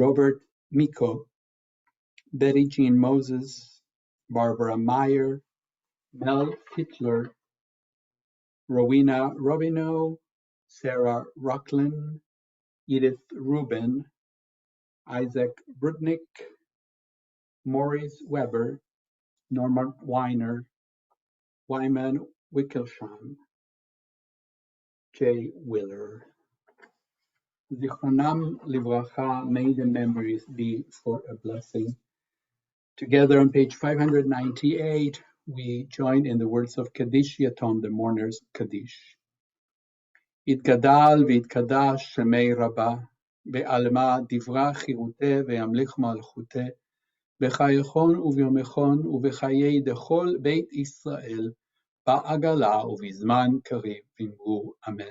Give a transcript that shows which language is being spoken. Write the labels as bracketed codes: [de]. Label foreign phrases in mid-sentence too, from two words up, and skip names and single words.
[en] Robert Miko, Betty Jean Moses, Barbara Meyer, Mel Hitler, Rowena Robino, Sarah Rocklin, Edith Rubin, Isaac Brudnick, Maurice Weber, Norman Weiner, Wyman Wickelsham, Jay Willer. [he] זכרונם לברכה, [en] may the memories be for a blessing. Together on page 598, we join in the words of Kaddish Yaton, the mourner's Kaddish. [arc] יתגדל ויתקדש שמי רבה, בעלמא דברה חירותי וימליך מלכותי, בחייכון וביומכון ובחיי דכל בית ישראל, בעגלה ובזמן קריב אמרו אמן.